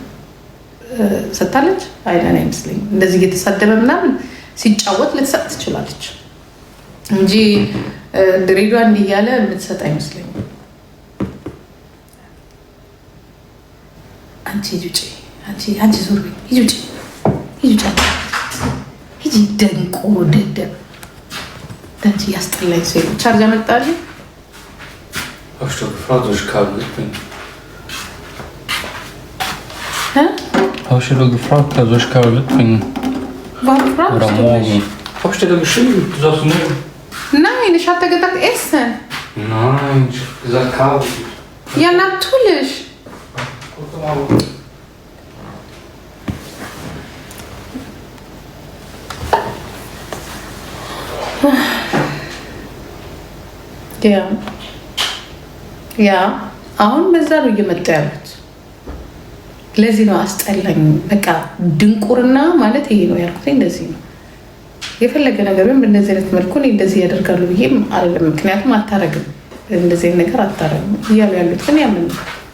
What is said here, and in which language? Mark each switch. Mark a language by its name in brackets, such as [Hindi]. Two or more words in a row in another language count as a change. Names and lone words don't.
[Amharic] ሰታለች አይለን አይመስለኝም። እንደዚህ እየተሳደበ ምናምን ሲጫወት ልትሰጥ ትችላለች እንጂ ድሬዳዋ እንዲህ እያለ የምትሰጥ አይመስለኝም። አንቺ ሂጂ ውጪ፣ አንቺ ዞር በይ፣ ሂጂ ውጪ፣ ሂጂ ደንቆሮ ደደብ አንቺ ያስጠላኝ ሲሉ ቻርጅ አመጣልኝ። [German] Hast du gefragt, was ich Kabel mitbringe? Hä? Hast du gefragt, was ich Kabel mitbringe? Warum fragst Oder du morgen? mich? Hab ich dir da geschrieben? Du sagst morgen. Nein, ich hatte gedacht Essen. Nein, ich hab gesagt Kabel. Ja, natürlich. Guck mal. [Amharic] ያ አሁን በዛ ነው እየመጣ ያሉት። ለዚህ ነው አስጠላኝ። በቃ ድንቁርና ማለት ይሄ ነው ያልኩት። እንደዚህ ነው የፈለገ ነገር ወይም በእንደዚህ አይነት መልኩ እኔ እንደዚህ ያደርጋሉ ብዬም አይደለም። ምክንያቱም አታረግም፣ እንደዚህ አይነት ነገር አታረግም እያሉ ያሉት ግን ያምን ነው።